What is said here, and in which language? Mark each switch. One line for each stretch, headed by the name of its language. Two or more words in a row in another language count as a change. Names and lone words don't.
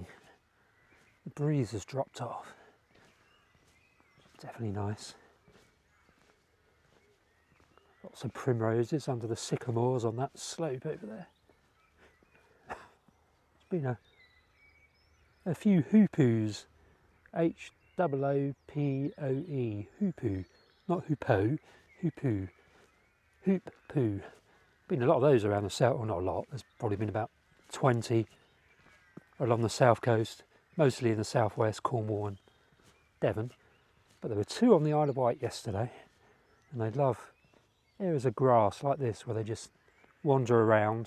English: The breeze has dropped off. Definitely nice. Lots of primroses under the sycamores on that slope over there. There's been a few hoopoes. H-O-O-P-O-E, hoopoo, not hoopo, hoopoo, hoop-poo. Been a lot of those around the south, or not a lot, there's probably been about 20 along the south coast, mostly in the southwest, Cornwall and Devon. But there were two on the Isle of Wight yesterday, and they love areas of grass like this where they just wander around.